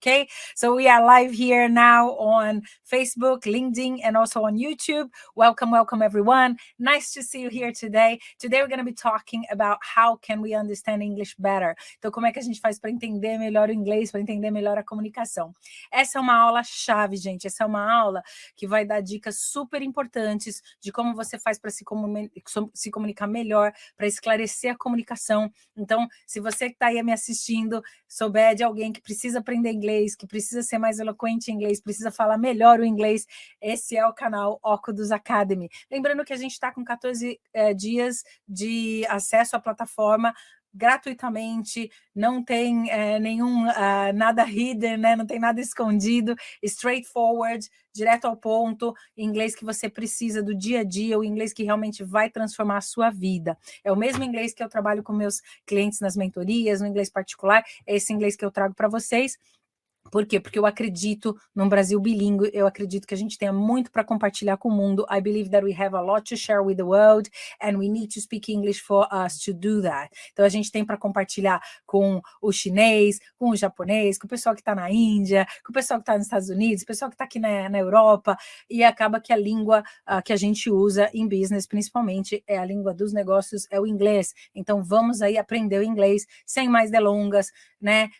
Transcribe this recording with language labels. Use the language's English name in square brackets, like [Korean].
[English] Okay, so we are live here now on Facebook, LinkedIn, and also on YouTube. Welcome, welcome everyone. Nice to see you here today. Today we're going to be talking about how can we understand English better. [Portuguese] Então, como é que a gente faz para entender melhor o inglês, para entender melhor a comunicação? Essa é uma aula chave, gente. Essa é uma aula que vai dar dicas super importantes de como você faz para se comunicar melhor, para esclarecer a comunicação. Então, se você que está aí me assistindo, souber de alguém que precisa aprender inglês, que precisa ser mais eloquente em inglês, precisa falar melhor o inglês, esse é o canal Ocudus Academy. Lembrando que a gente está com 14 dias de acesso à plataforma gratuitamente, não tem nenhum nada hidden, né? Não tem nada escondido, straightforward, direto ao ponto, inglês que você precisa do dia a dia, o inglês que realmente vai transformar a sua vida. É o mesmo inglês que eu trabalho com meus clientes nas mentorias, no inglês particular, é esse inglês que eu trago para vocês. Por quê? Porque eu acredito num Brasil bilíngue, eu acredito que a gente tenha muito para compartilhar com o mundo. [English] I believe that we have a lot to share with the world and we need to speak English for us to do that. [Portuguese] Então a gente tem para compartilhar com o chinês, com o japonês, com o pessoal que está na Índia, com o pessoal que está nos Estados Unidos, o pessoal que está aqui na Europa, e acaba que a língua que a gente usa em business, principalmente, é a língua dos negócios, é o inglês. Então vamos aí aprender o inglês sem mais delongas, né?